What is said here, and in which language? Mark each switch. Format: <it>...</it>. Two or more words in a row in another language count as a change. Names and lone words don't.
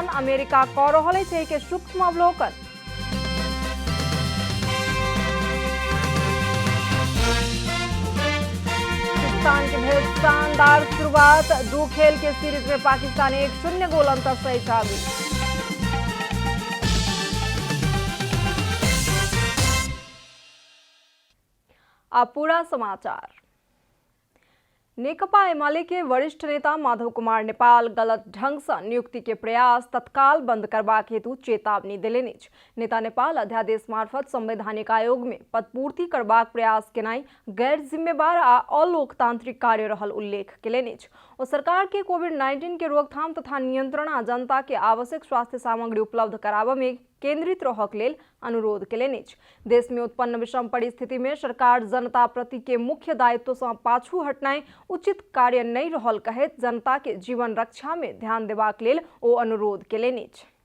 <mai>अमेरिका कऽ रहल अछि के सूक्ष्म अवलोकन। पाकिस्तान के भेल शानदार शुरुआत। 2 खेल के सीरीज में पाकिस्तान 1-0 गोल अंतर से आगे। अब पूरा समाचार। नेकपा एमाले के वरिष्ठ नेता माधव कुमार नेपाल गलत ढंग से नियुक्ति के प्रयास तत्काल बंद करबाक हेतु चेतावनी देलनि अछि। नेता नेपाल अध्यादेश मार्फत संवैधानिक आयोग में पदपूर्ति करबाक प्रयास केनाई गैर जिम्मेवार आ अलोकतांत्रिक कार्य रहल उल्लेख केलनि अछि। ओ सरकार के कोविड-19 के रोकथाम तथा नियंत्रण आ जनता के आवश्यक स्वास्थ्य सामग्री उपलब्ध कराबा में केंद्रित रहक लेल अनुरोध केलनि अछि। देश में उत्पन्न विषम परिस्थिति में सरकार जनता प्रति के मुख्य दायित्व से पाछू हटनाई उचित कार्य नहीं रहल कहैत जनता के जीवन रक्षा में ध्यान देबाक लेल ओ अनुरोध केलनि अछि।</mai>